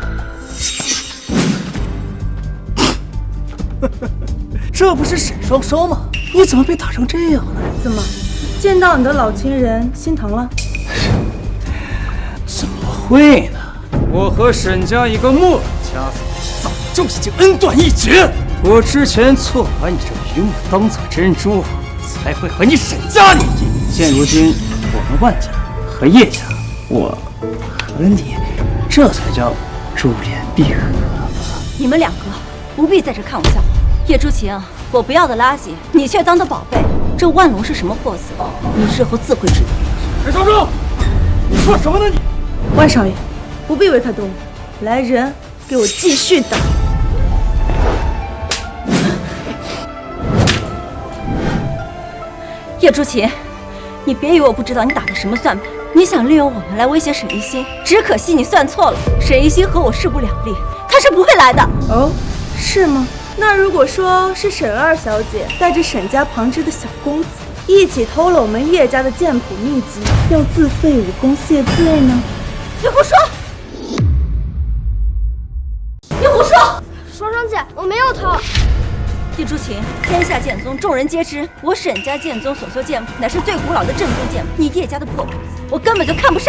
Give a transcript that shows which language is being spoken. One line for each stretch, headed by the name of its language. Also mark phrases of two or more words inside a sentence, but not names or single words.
Chinese: 这不是沈双双吗？你怎么被打成这样了？怎么，见到你的老情人心疼了？怎么会呢？我和沈家一个没落家族早就已经恩斷義絕。我之前錯把你這榆木當作珍珠，才會和你沈家聯姻。現如今，我們萬家和葉家，我和你，這才叫珠聯璧合吧。你們兩個不必在這看我笑話。葉朱晴，我不要的垃圾，你卻當的寶貝。這萬龍是什麼貨色？你日後自會知道。沈雙雙，你說什麼呢你？萬少爺，不必為他動怒，來人，給我繼續打。葉朱晴，你別以為我不知道你打的什麼算盤。你想利用我們來威脅沈一心，只可惜你算錯了。沈一心和我勢不兩立，他是不會來的。哦，是嗎？那如果說是沈二小姐帶着沈家旁支的小公子一起偷了我們葉家的劍譜秘籍，要自廢武功謝罪呢？你胡說！你胡說！雙雙姐，我沒有偷。葉朱晴，天下劍宗眾人皆知，我沈家劍宗所修劍譜乃是最古老的正宗劍譜，你葉家的破鍋子，我根本就看不上。